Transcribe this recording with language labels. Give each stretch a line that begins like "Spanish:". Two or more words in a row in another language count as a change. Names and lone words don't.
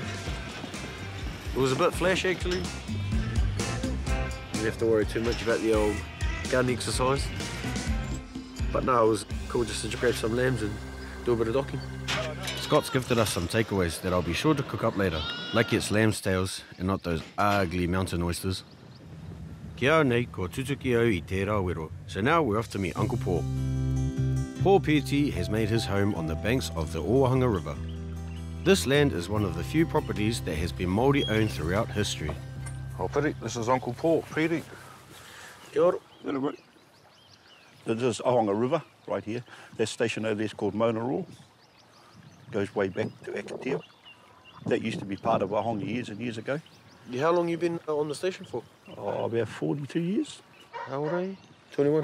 English: It was a bit flash, actually. Didn't have to worry too much about the old gun exercise. But no, it was cool just to grab some lambs and do a bit of docking. Scott's gifted us some takeaways that I'll be sure to cook up later, like its lamb's tails and not those ugly mountain oysters.
Māori: Kia au nei, ko tutuki au I tērā wero.
English: So now we're off to meet Uncle Paul. Paul Piri has made his home on the banks of the Oanga River. This land is one of the few properties that has been Māori owned throughout history. Oh, Piri, this is Uncle Paul Piri.
Māori: Kia ora.
English: This is Oanga River, right here. That station over there is called Monoroa. Goes way back to Akatea. That used to be part of Wahonga years and years ago. How long you been on the station for? Oh, about 42 years. How old are you? 21?